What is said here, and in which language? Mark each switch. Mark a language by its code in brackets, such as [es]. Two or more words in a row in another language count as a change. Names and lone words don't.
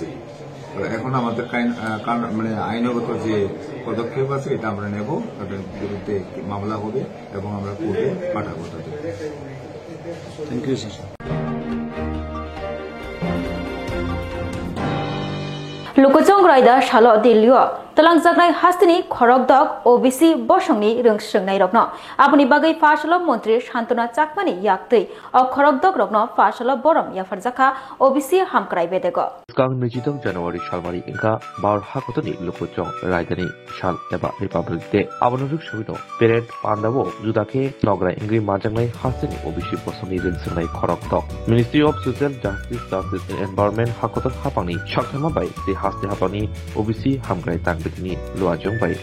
[bn] তো এখন আমাদের মানে আইনগত যে পদক্ষেপ আছে এটা আমরা নেব, তাদের বিরুদ্ধে মামলা হবে এবং আমরা কোর্টে পাঠাবো তাদের। [en] thank you sir. [trp] লুকচং রাইদা সালো দিল্লিও talangjak hastini khorokdok OBC bosongni rungsrungnai rokno aboni bagai fasalo mantri Shantana Chakmani yaktui o khorokdok rokno fasalo borom yafarjaka OBC hamkrai bedego Kang Nijidong January Shalmari Inka Bar Hakotoni Lukuchong Raidani Shal Eba Republic Day Abanuruk Shuvino Parent Pandavo Judake Nogra Ingri Majangai Hasini OBC Bosoni Rinsunai Khorokdok Ministry of Social Justice and Environment Hakotot Hapani Shaktama Bai the Hasti Hapani OBC Hamgrai Tangbitini Luajong Bai